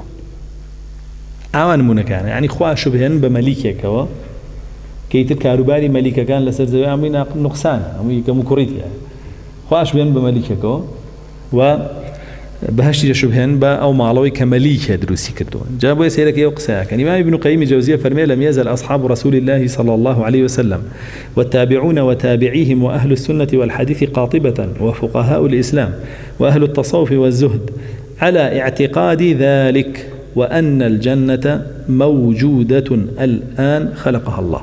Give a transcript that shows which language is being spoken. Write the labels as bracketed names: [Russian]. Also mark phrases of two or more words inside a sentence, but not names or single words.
[Central Kurdish] ئاوا نمونەکانە یعنی خوا شوبهێن بە مەلیکێکەوە کەیتر کاروباری مەلیکەکان لەسەر زەوی هەمووی نوقسانە، هەمووی کەم و کوڕیتە. خوا شوبهێن بە مەلیکێکەوە و بەهەشتی شوبهێن بە ئەو ماڵەوەی کە مەلیکێ دروستی کردووە. جا بۆیە سەیرەکەی ئەو قسەیەکە ئیمام ابن قەیم جەوزیە فەرمێ [Arabic] لم يزل أصحاب رسول الله صلى الله عليه وسلم والتابعون وتابعيهم وأهل السنة والحديث قاطبة وفقهاء الإسلام وأهل التصوف والزهد على اعتقاد ذلك وأن الجنة موجودة الآن خلقها الله.